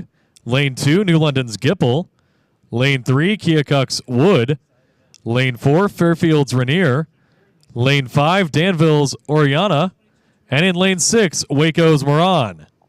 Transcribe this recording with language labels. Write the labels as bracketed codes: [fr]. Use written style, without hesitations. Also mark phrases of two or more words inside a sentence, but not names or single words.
[en] Lane 2, New London's Gipple. Lane 3, Keokuk's Wood. Lane 4, Fairfield's Rainier. Lane 5, Danville's Oriana. And in Lane 6, Waco's Moran.